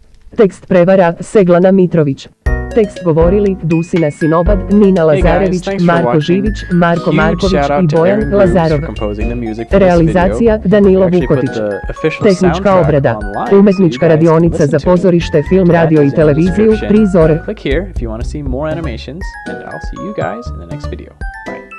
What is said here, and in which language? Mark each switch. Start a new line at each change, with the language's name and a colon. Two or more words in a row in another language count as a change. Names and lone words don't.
Serbian: Tekst prevara Seglana Mitrović. Tekst govorili Dusina Sinobad, Nina Lazarević, Marko Živić, Marko Marković i Bojan Lazarov. Realizacija Danilo Vukotić. Tehnička obrada. Umetnička radionica za pozorište, film, radio i televiziju, Prizor.
English: Click here if you want to see more animations, and I'll see you guys in the next video. Bye.